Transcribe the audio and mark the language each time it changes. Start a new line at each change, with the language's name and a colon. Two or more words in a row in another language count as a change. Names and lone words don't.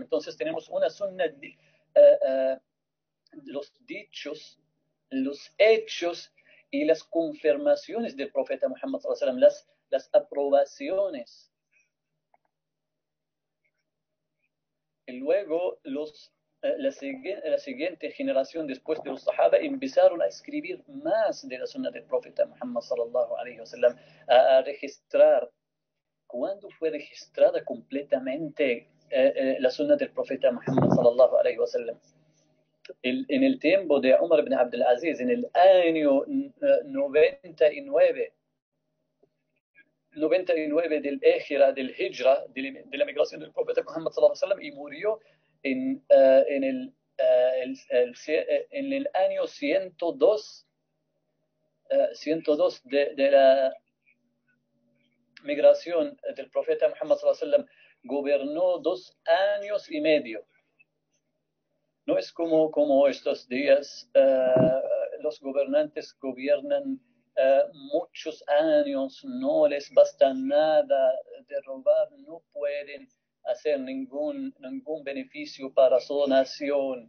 Spanish: Entonces tenemos una sunna de los dichos, los hechos y las confirmaciones del profeta Muhammad
Arabic: صلى الله عليه وسلم,
Spanish: las aprobaciones. Y luego la siguiente generación después de los sahaba empezaron a escribir más de la sunna del profeta Muhammad
Arabic: صلى الله عليه وسلم,
Spanish: a registrar. ¿Cuándo fue registrada completamente la sunna del profeta Muhammad
Arabic: صلى الله عليه وسلم.
Spanish: En el tiempo de Umar ibn Abdul Aziz, en el año 99 del Égira, del Hijra, de la migración del profeta Muhammad
Arabic: صلى الله عليه وسلم,
Spanish: y murió en el año 102, 102 de la migración del profeta Muhammad
Arabic: صلى الله عليه وسلم.
Spanish: Gobernó 2 años y medio. No es como estos días, los gobernantes gobiernan muchos años, no les basta nada de robar, no pueden hacer ningún beneficio para su nación.